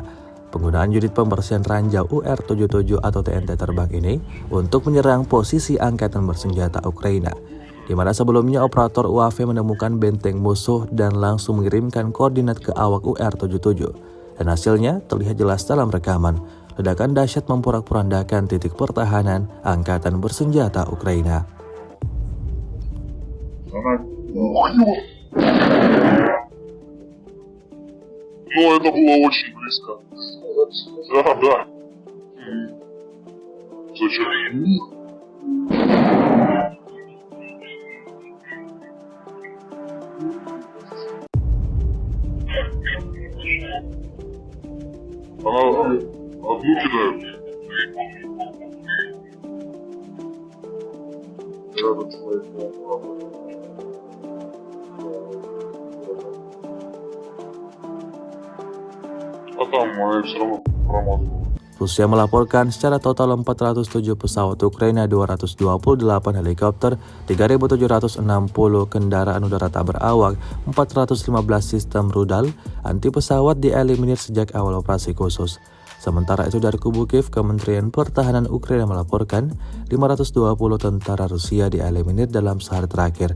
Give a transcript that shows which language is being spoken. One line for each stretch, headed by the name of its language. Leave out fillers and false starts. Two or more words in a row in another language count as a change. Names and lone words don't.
Indonesian: Penggunaan unit pembersihan ranjau UR-77 atau TNT terbang ini untuk menyerang posisi angkatan bersenjata Ukraina, di mana sebelumnya operator UAV menemukan benteng musuh dan langsung mengirimkan koordinat ke awak UR-77. Dan hasilnya terlihat jelas dalam rekaman. Ledakan dahsyat memporak-porandakan titik pertahanan angkatan bersenjata Ukraina.
Russian: Но это было очень близко. Да, да. Зачем? Она одну кидает. Рядом человек. А там она все равно промазывала.
Indonesian: Rusia melaporkan secara total 407 pesawat Ukraina, 228 helikopter, 3.760 kendaraan udara tak berawak, 415 sistem rudal anti pesawat dieliminir sejak awal operasi khusus. Sementara itu dari kubu Kiev, Kementerian Pertahanan Ukraina melaporkan 520 tentara Rusia dieliminir dalam sehari terakhir.